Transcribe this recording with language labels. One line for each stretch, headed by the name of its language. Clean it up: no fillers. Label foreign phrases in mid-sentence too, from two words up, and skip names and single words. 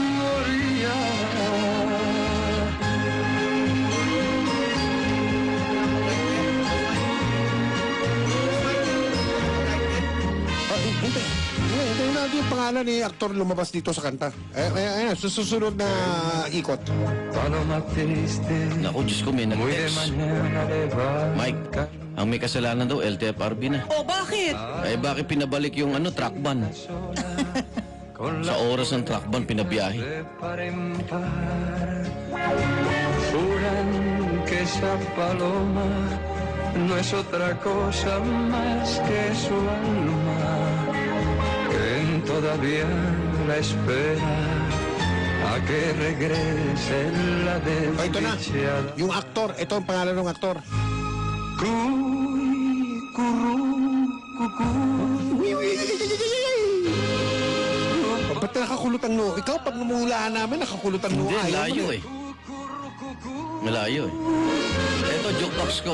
Filipino: Hintayin natin yung pangalan ni aktor lumabas dito sa kanta. Ayan, susunod na ikot.
Spanish: Paloma triste,
Filipino: Naku, Diyos ko, may
Spanish: muy de
Filipino: nag-text.
Spanish: mañana levanta.
Filipino: Mike, ang may kasalanan daw, LTFRB na. O bakit? Ay, bakit pinabalik yung truck ban?
Spanish: Con
Filipino: Sa
Spanish: la
Filipino: oras ng truck ban, pinabiyahe.
Spanish: de par en par. Juran que esa paloma no es otra cosa más que su alma, quien todavía la espera a que regrese la
Filipino: Ito na,
Spanish: desdichada.
Filipino: yung aktor. Ito ang pangalan ng aktor. Ba't nakakulot ang noo? Ikaw, pag numuhulaan namin, nakakulot ang noo. Hindi, Ayaw mo layo na. eh. Malayo eh. Ito, jukebox ko.